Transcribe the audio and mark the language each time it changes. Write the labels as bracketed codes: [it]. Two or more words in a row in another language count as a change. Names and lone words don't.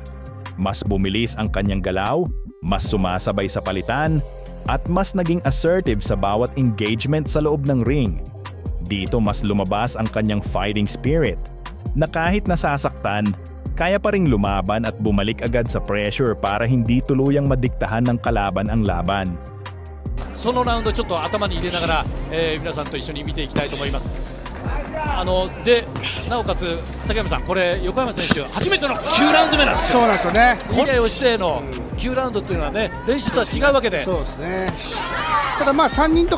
[tl] Mas bumilis ang kanyang galaw, mas sumasabay sa palitan, at mas naging assertive sa bawat engagement sa loob ng ring. Dito mas lumabas ang kanyang [en] fighting spirit, [tl] na kahit nasasaktan, kaya pa ring lumaban at bumalik agad sa pressure para hindi tuluyang madiktahan ng kalaban ang laban. [ja] そのラウンドちょっと頭に入れながら、皆さんと一緒に見ていきたいと思います。でなおかつ竹山さん、これ横山選手初めての9ラウンド目なんですよ。そうなんですよね。これをしての9ラウンドっていうのはね、練習とは違うわけで、そうですね。ただまあ3人とか